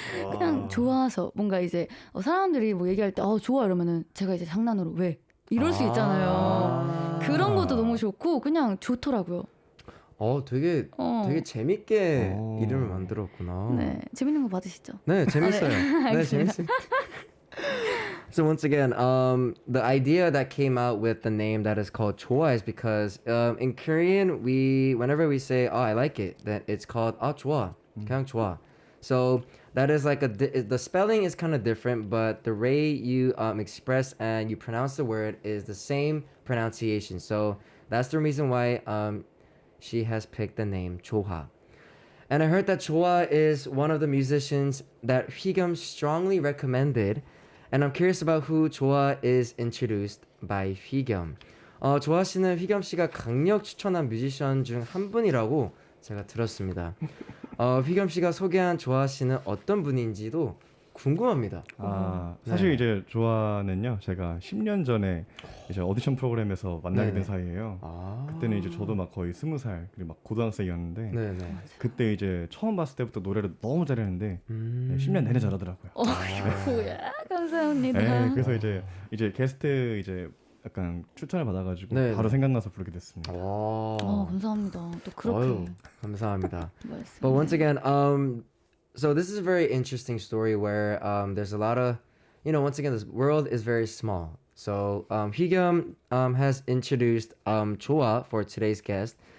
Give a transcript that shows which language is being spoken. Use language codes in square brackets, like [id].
[ko] 그냥 좋아서 뭔가 이제 사람들이 뭐 얘기할 때 좋아 이러면은 제가 이제 장난으로 왜 이럴 수 있잖아요. 그런 것도 너무 좋고 그냥 좋더라고요. 되게 재밌게 이름을 만들었구나. 네, 재밌는 거 맞으시죠? 네, 재밌어요. 네, 재밌어요. [en] So once again, the idea that came out with the name that is called JOHA is because in Korean, whenever we say, I like it, then it's called [ko] 좋아, 그냥 좋아. [en] So that is like the spelling is kind of different, but the way you express and you pronounce the word is the same pronunciation. So that's the reason why she has picked the name JOHA. And I heard that JOHA is one of the musicians that Hwigyum strongly recommended. And I'm curious about who JOHA is introduced by Hwigyum. [ko] JOHA 씨는 휘겸 씨가 강력 추천한 뮤지션 중 한 분이라고 제가 들었습니다. 휘겸 씨가 소개한 JOHA 씨는 어떤 분인지도 궁금합니다. 사실 이제 조아는요, 제가 10년 전에 이제 오디션 프로그램에서 만나게 된 사이예요. 그때는 이제 저도 막 거의 20살, 그리고 막 고등학생이었는데, 그때 이제 처음 봤을 때부터 노래를 너무 잘했는데, 10년 내내 잘하더라고요. 뭐야, 감사합니다. 네, 그래서 이제 게스트 이제 약간 추천을 받아가지고 바로 생각나서 부르게 됐습니다. 감사합니다. 또 그렇게. 감사합니다. [en] But once again, so this is a very interesting story where there's a lot of, once again, this world is very small. So Hwigyum has introduced JOHA for today's guest.